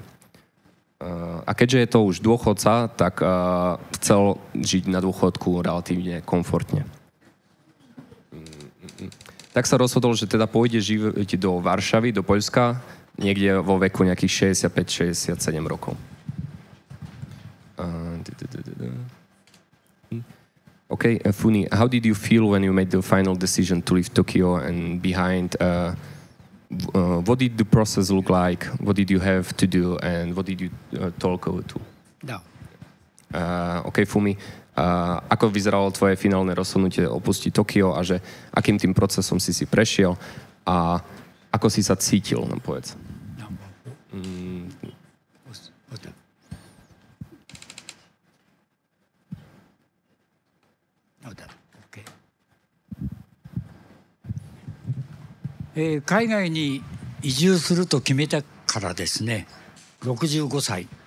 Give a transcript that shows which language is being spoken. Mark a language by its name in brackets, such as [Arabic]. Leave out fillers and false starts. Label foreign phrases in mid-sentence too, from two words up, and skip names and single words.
[Slovak] A keďže je to už dôchodca, tak chcel žiť na dôchodku relatívne komfortne. Tak sa rozhodol, že teda pôjde žiť do Varšavy, do Poľska, niekde vo veku nejakých 65-67 rokov. [English] Okay, Funi, how did you feel when you made the final decision to leave Tokyo and behind? What did the process look like? What did you have to do and what did you talk to? [Slovak] No. [English] Okay, Fumi. [Slovak] Ako vyzeralo tvoje finálne rozhodnutie opustiť Tokio a že akým tým procesom si prešiel a ako si sa cítil, nám povedz. [Japanese] 海外に移住すると決めたからですね、65歳。